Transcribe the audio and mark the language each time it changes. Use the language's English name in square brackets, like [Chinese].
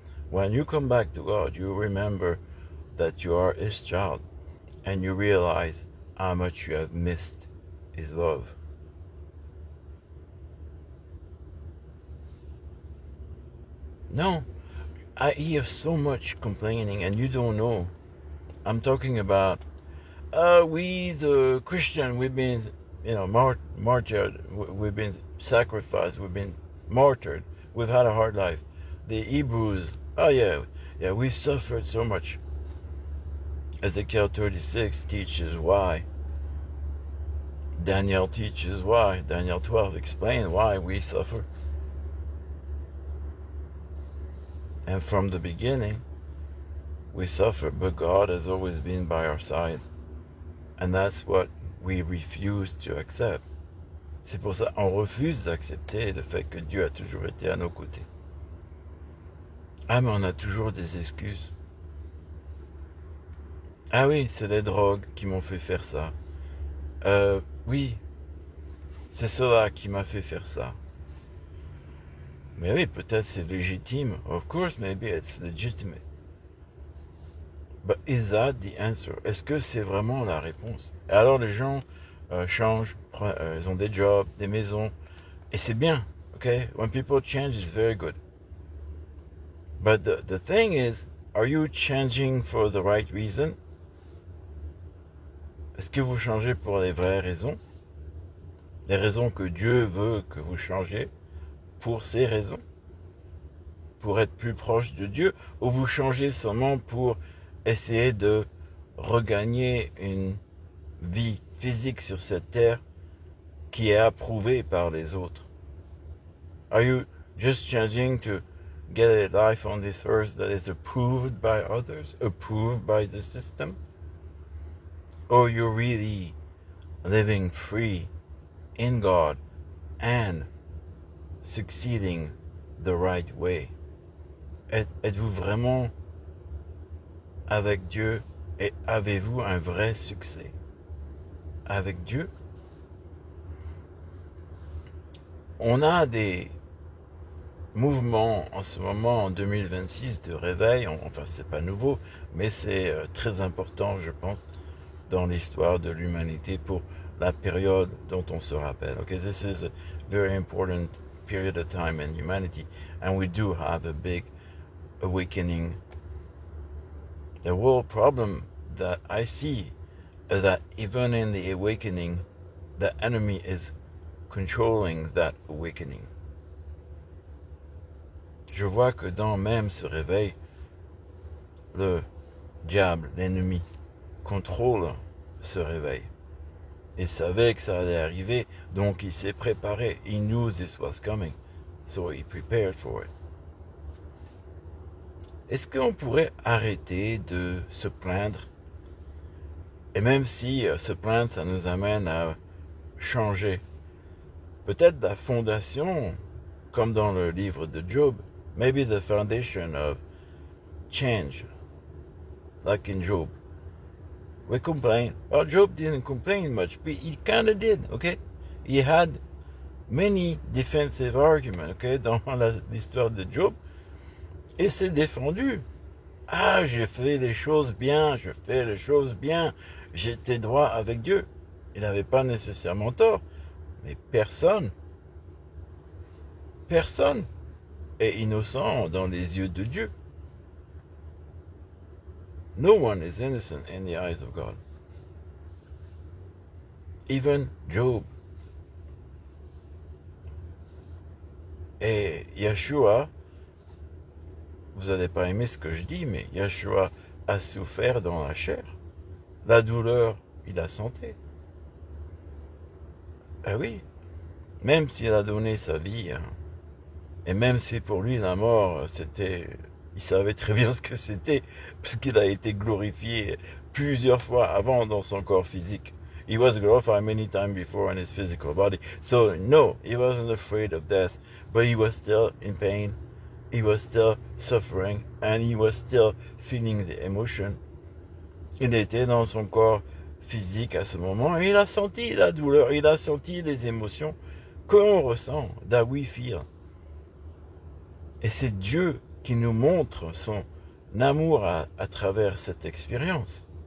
[English] When you come back to God, you remember that you are His child and you realize how much you have missed His love. No, I hear so much complaining and you don't know. I'm talking about, we the Christian, we've been, martyred, we've been sacrificed, we've been martyred, we've had a hard life. The Hebrews, we suffered so much. Ezekiel 36 teaches why. Daniel teaches why. Daniel 12 explains why we suffer. And from the beginning, we suffer, but God has always been by our side. And that's what we refuse to accept. [French] C'est pour ça qu'on refuse d'accepter le fait que Dieu a toujours été à nos côtés. Ah, mais on a toujours des excuses. Ah oui, c'est les drogues qui m'ont fait faire ça. Oui, c'est cela qui m'a fait faire ça. Mais oui, peut-être c'est légitime. [English] Of course, maybe it's legitimate. But is that the answer? [French] Est-ce que c'est vraiment la réponse? Et alors les gens changent, ils ont des jobs, des maisons, et c'est bien, okay? [English] When people change, it's very good. But the thing is, are you changing for the right reason? [French] Est-ce que vous changez pour les vraies raisons? Les raisons que Dieu veut que vous changiez pour ces raisons? Pour être plus proche de Dieu? Ou vous changez seulement pour essayer de regagner une vie physique sur cette terre qui est approuvée par les autres? [English] Are you just changing to get a life on this earth that is approved by others, approved by the system? Or you're really living free in God and succeeding the right way? [French] Êtes-vous vraiment avec Dieu et avez-vous un vrai succès avec Dieu? On a des mouvements en ce moment en 2026 de réveil, enfin c'est pas nouveau, mais c'est très important je pense dans l'histoire de l'humanité pour la période dont on se rappelle. [English] Okay, this is a very important period of time in humanity, and we do have a big awakening. The real problem that I see is that even in the awakening, the enemy is controlling that awakening. [French] Je vois que dans même ce réveil, le diable, l'ennemi, contrôle ce réveil. Il savait que ça allait arriver, donc il s'est préparé. [English] He knew this was coming, so he prepared for it. [French] Est-ce qu'on pourrait arrêter de se plaindre? Et même si se plaindre, ça nous amène à changer. Peut-être la fondation, comme dans le livre de Job, [English] maybe the foundation of change, like in Job. We complain. Well, Job didn't complain much, but he kind of did, okay? He had many defensive arguments, okay, [French] dans l'histoire de Job. Et s'est défendu. Ah, j'ai fait les choses bien, je fais les choses bien, j'étais droit avec Dieu. Il n'avait pas nécessairement tort, mais personne est innocent dans les yeux de Dieu. [English] No one is innocent in the eyes of God. Even Job. [French] Et Yeshua, vous n'allez pas aimer ce que je dis, mais Yeshua a souffert dans la chair. La douleur, il a senti. Ah oui, même s'il a donné sa vie, hein, et même si pour lui la mort, c'était... Il savait très bien ce que c'était, parce qu'il a été glorifié plusieurs fois avant dans son corps physique. [English] He was glorified many times before in his physical body. So no, he wasn't afraid of death, but he was still in pain. He was still suffering, and he was still feeling the emotion. [French] Il était dans son corps physique à ce moment, et il a senti la douleur, il a senti les émotions que l'on ressent, [English] that we feel. [French] Et c'est Dieu qui nous montre son amour à travers cette expérience.